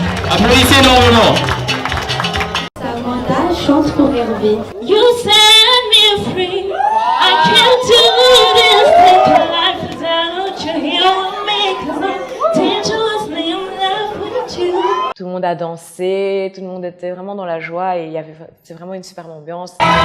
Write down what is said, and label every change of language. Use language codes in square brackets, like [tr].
[fr] Applaudissez énormément. Samantha chante pour Hervé. [en] You set me free. I can't do this thing life without you. You make me dangerously in love with you. [fr] Tout le monde a dansé, tout le monde était vraiment dans la joie et c'était vraiment une superbe ambiance.